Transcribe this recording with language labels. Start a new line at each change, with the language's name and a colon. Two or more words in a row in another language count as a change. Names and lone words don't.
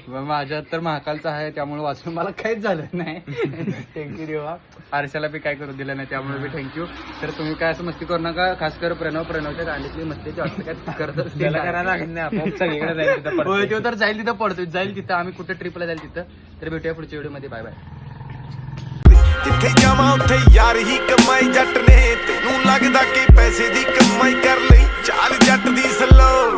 Marathi: माझ्यात तर महाकालचा आहे, त्यामुळे वाचून मला काहीच झालं नाही. थँक्यू देवा. आरशाला बी काय करू दिलं नाही, त्यामुळे बी थँक्यू. तर तुम्ही काय असं मस्ती करू नका, खास कर प्रणवच्या गाडीतली मस्ती जास्त काय करत त्याला करायला लागत नाही. आपण सगळीकडे जाईल तिथं पडतो. होय, तो तर जाईल तिथं पडतोय, जाईल तिथं. आम्ही कुठं ट्रिपला जाईल तिथं. तर भेटूया पुढच्या व्हिडिओमध्ये. बाय बाय.
Punjabi: ਜਿੱਥੇ ਜਾਵਾਂ ਉੱਥੇ ਯਾਰ ਹੀ ਕਮਾਈ ਜੱਟ ਨੇ ਤੈਨੂੰ ਲੱਗਦਾ ਕਿ ਪੈਸੇ ਦੀ ਕਮਾਈ ਕਰ ਲਈ ਚਾਲ ਜੱਟ ਦੀ ਸਲੋ